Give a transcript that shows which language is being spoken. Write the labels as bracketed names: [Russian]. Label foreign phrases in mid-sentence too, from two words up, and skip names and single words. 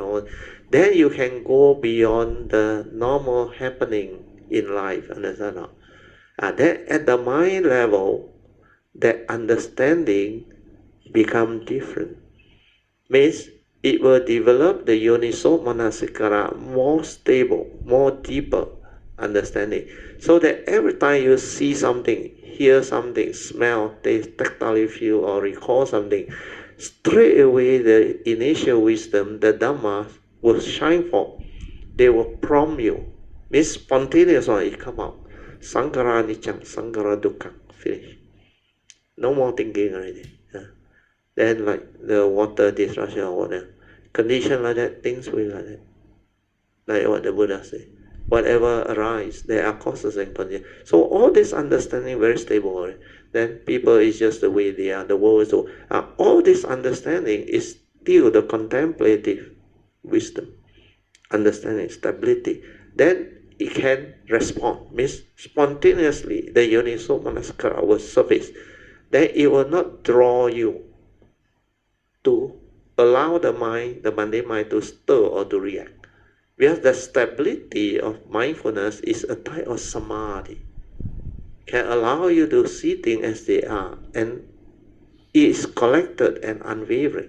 [English] Then you can go beyond the normal happening in life, understand now? Then at the mind level, that understanding become different. Means it will develop the [Pali] yoniso manasikara [English] more stable, more deeper understanding. So that every time you see something, hear something, smell, taste, tactile feel, or recall something, straight away the initial wisdom, the Dhamma, will shine forth. They will prompt you. Means spontaneous one, it come out. [Pali] Sankara niccam, sankara dukkha, [English] finish. No more thinking already. Then like the water disruption or whatever. Condition like that, things will like that. Like what the Buddha said. Whatever arises, there are causes and conditions. So all this understanding very stable. Right? Then people is just the way they are, the world is so. All this understanding is still the contemplative wisdom, understanding, stability. Then it can respond. Means spontaneously the [Pali] yoniso manasikara [English] will surface. Then it will not draw you to allow the mind, the mundane mind, to stir or to react. Because the stability of mindfulness is a type of samadhi. Can allow you to see things as they are, and it is collected and unwavering.